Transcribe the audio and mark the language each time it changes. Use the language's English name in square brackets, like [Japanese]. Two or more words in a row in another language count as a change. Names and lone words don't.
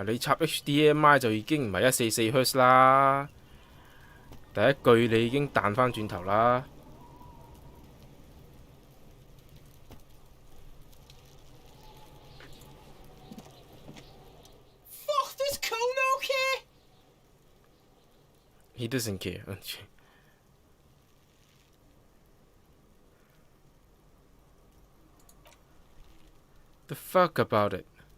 [Cantonese] 你插 HDMI 就已經唔係144 Hz 啦，第一句你已經彈翻轉頭啦。 [English] Fuck this cone, okay? He doesn't care. The fuck about it?